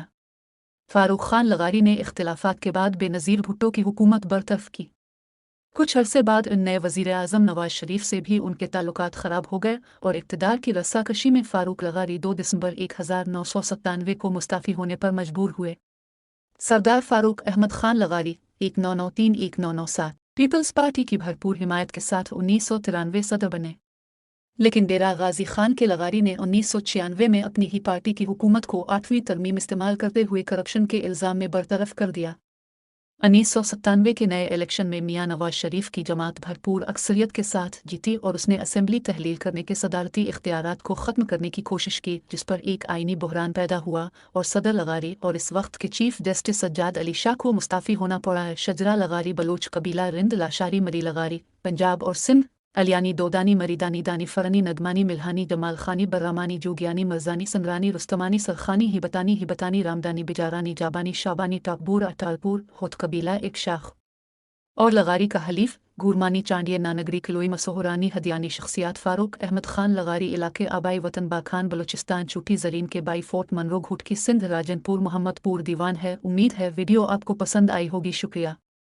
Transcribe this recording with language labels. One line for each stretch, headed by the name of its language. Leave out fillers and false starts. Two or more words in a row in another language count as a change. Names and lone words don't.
Urdu: فاروق خان لغاری نے اختلافات کے بعد بینظیر بھٹو کی حکومت برطرف کی. کچھ عرصے بعد نئے وزیر اعظم نواز شریف سے بھی ان کے تعلقات خراب ہو گئے اور اقتدار کی رسہ کشی میں فاروق لغاری 2 دسمبر 1997 کو مستعفی ہونے پر مجبور ہوئے. سردار فاروق احمد خان لغاری 1993-1997 پیپلز پارٹی کی بھرپور حمایت کے ساتھ 1993 صدر بنے، لیکن ڈیرہ غازی خان کے لغاری نے 1996 میں اپنی ہی پارٹی کی حکومت کو 8ویں ترمیم استعمال کرتے ہوئے کرپشن کے الزام میں برطرف کر دیا. 1997 کے نئے الیکشن میں میاں نواز شریف کی جماعت بھرپور اکثریت کے ساتھ جیتی اور اس نے اسمبلی تحلیل کرنے کے صدارتی اختیارات کو ختم کرنے کی کوشش کی، جس پر ایک آئینی بحران پیدا ہوا اور صدر لغاری اور اس وقت کے
English: chief justice
Urdu: سجاد علی شاہ کو مستعفی ہونا پڑا ہے. شجرہ لغاری بلوچ قبیلہ رند لاشاری مری لغاری پنجاب اور سندھ علیانی دودانی مریدانی دانی فرنی نغمانی ملہانی جمال خانی برامانی جوگیانی مرجانی سنگرانی رستمانی سرخانی ہبتانی رامدانی بجارانی جابانی شابانی ٹاکبور اٹالپور ہوت قبیلہ ایک شاخ اور لغاری کا حلیف گرمانی چانڈیہ نانگری کلوئی مسوہرانی ہدیانی شخصیات فاروق احمد خان لغاری علاقے آبائی وطن باخان بلوچستان چوٹی زرین کے بائی فورٹ منرو گھوٹکی سندھ راجنپور محمدپور دیوان ہے. امید ہے ویڈیو آپ کو پسند آئی ہوگی. شکریہ.